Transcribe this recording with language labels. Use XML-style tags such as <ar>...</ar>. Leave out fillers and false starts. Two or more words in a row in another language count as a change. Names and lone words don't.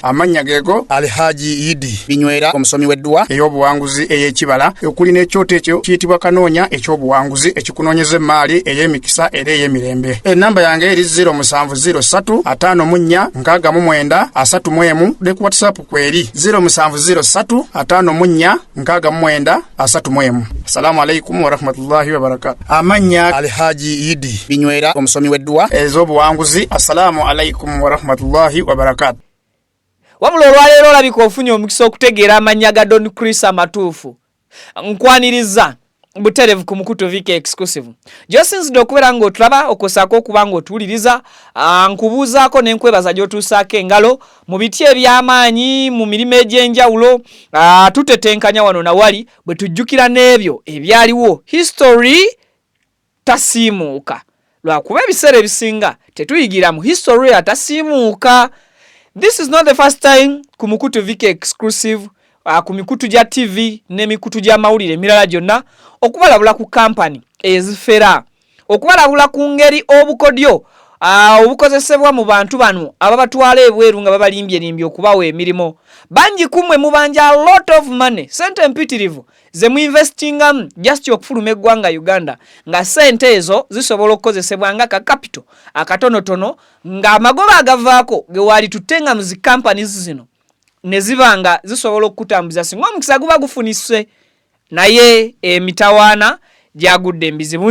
<lg>Amanya geego Alhaji Idi Binywera omusomi w'edduwa ey'obuwanguzi ey'ekibala okuli n'ekyoto ekyo kiyitibwa kanoonya eky'obuwanguzi ekikunoonyeza emaali ey'emikisa era ey'emirembe. Ennamba yange eri 0703 54 69 31 ne ku WhatsApp kweri 0703 54 69 31.</lg> <ar>السلام عليكم ورحمة الله وبركاته.</ar> <lg>Amanya Alhaji Idi Binywera omusomi w'edduwa ez'obuwanguzi.</lg> <ar>السلام عليكم ورحمة الله وبركاته.</ar> <lg>Wabula olwaleero olabika ofunye omukisa okutegeera amannya ga Don Chris amatuufu. Nkwaniriza buterevu ku Mukutu VK exclusive. Josinzidde okubeera ng'otulaba okosaako okuba ng'otuwuliriza nkubuuzaako ne nkwebaza gy'otuusaako engalo mu biti eby'amaanyi mu mirimu egy'enjawulo tutetenkanya wano na wali bwe tujjukira n'ebyo ebyaliwo. History tasiimuuka. Lwakuba ebiseera ebisinga tetuyigira mu history atasiimuuka.</lg> <en>This is not the first time</en> <lg>ku Mukutu VK exclusive ku mikutu gya TV ne mikutu gya mawulire emirala gyonna okubalabula ku kampani ezifera okubalabula ku ngeri obukodyo obukozesebwa mu bantu bano ababatwala ebweru nga babalimbye okubawa emirimu. Bangi kumwe mubanja</lg> <en>a lot of money</en> <lg>sente mpitirivu ze mu investingamu just okufuluma eggwanga Uganda nga sente ezo zisobola okukozesebwa nga ka capital akatonotono nga amagoba agavaako ge wali tutenga mu zi companies zino ne zibanga zisobola okutambuza singa omukisa guba gufunise naye emitawaana gyagudde embizibu.</lg>